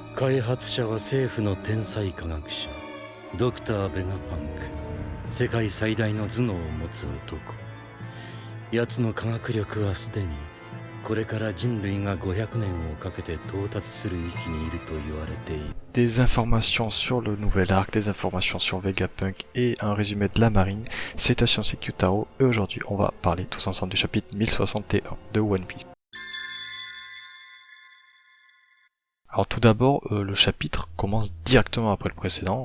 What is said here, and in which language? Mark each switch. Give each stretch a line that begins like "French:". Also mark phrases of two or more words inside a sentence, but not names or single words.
Japanese: 開発者は政府の天才科学者ドクター・ベガパンク。世界最大の頭脳を持つ男。奴の科学力はすでにこれから人類が500年をかけて到達する域にいると言われている。
French: Des informations sur le nouvel arc, des informations sur Vegapunk et un résumé de la marine. Salutations, c'est Kyutaro et aujourd'hui on va parler tous ensemble du chapitre 1061 de One Piece. Alors tout d'abord, le chapitre commence directement après le précédent.